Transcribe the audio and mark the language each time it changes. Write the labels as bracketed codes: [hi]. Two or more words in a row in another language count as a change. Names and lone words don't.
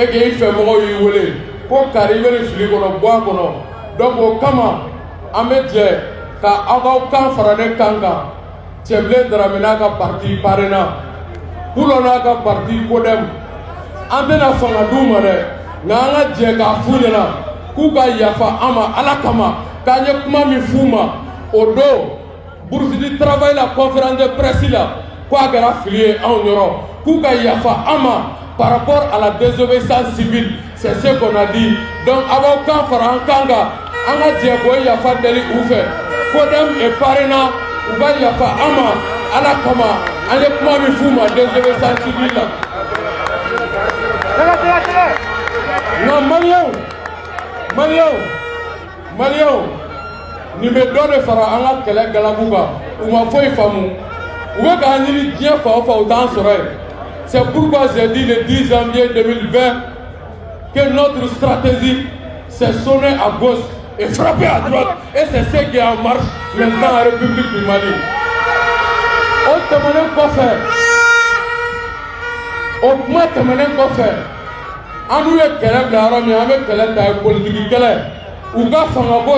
[bm] k'i fɛ mɔgɔw y'i wele ko kari i bɛ nin fili kɔnɔ bɔ a kɔnɔ donc o kama an bɛ jɛ ka aw ka kan fara ne kan kan Cɛbilen Darame n'a ka [fr] parti parrainant [bm] Pulo n'a ka parti Codem an tɛna fanga d'u ma dɛ nka an ka jɛ k'a f'u ɲɛna k'u ka yafa an ma Ala kama k'an ye kuma min f'u ma o don bourse du travail la [fr] conférence de presse [bm] la k'a kɛra fili ye anw yɔrɔ k'u ka yafa an ma [fr] par rapport à la désobéissance civile c'est ce qu'on a dit donc [bm] a b'aw kan fara an kan kan an ka jɛ k'o yafa deli u fɛ [fr] Codem et parrainant [bm] u ka yafa an ma Ala kama an ye kuma min f'u ma [fr] désobéissance civile [bm] la nka maliyɛnw nin bɛ dɔ de fara an ka kɛlɛ galabu kan u ma foyi faamu u bɛ k'an ɲini diɲɛ fan o fan u t'an sɔrɔ yen [fr] c'est pourquoi j'ai dit le 10 janvier 2020 que notre stratégie c'est sonner à gauche et frapper à droite et c'est ce qui est en marche maintenant en République du Mali [bm] o tɛmɛnen kɔfɛ o kuma tɛmɛnen kɔfɛ an n'u ye kɛlɛ bila yɔrɔ min an bɛ kɛlɛ ta ye politiki kɛlɛ u ka fanga bɔ